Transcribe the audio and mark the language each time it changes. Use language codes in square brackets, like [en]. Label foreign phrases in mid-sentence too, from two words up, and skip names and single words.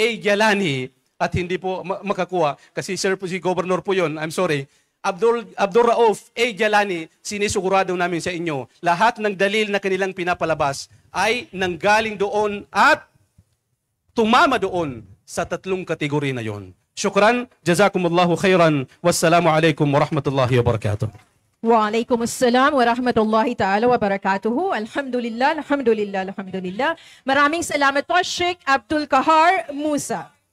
[tl] Jalani, at hindi po makakuha, kasi sir po si Governor po yun, [en] I'm sorry, Abdul Rauf A. [tl] Jalani, sinisukurado namin sa inyo, lahat ng dalil na kanilang pinapalabas ay nanggaling doon at tumama doon sa tatlong kategori na yon. [ar] شكرا جزاكم الله خيرا والسلام عليكم ورحمة الله وبركاته. وعليكم السلام ورحمة الله تعالى وبركاته. الحمد لله الحمد لله الحمد لله. [tl] Maraming salamat po, Sheikh Abdul Kahar Musa.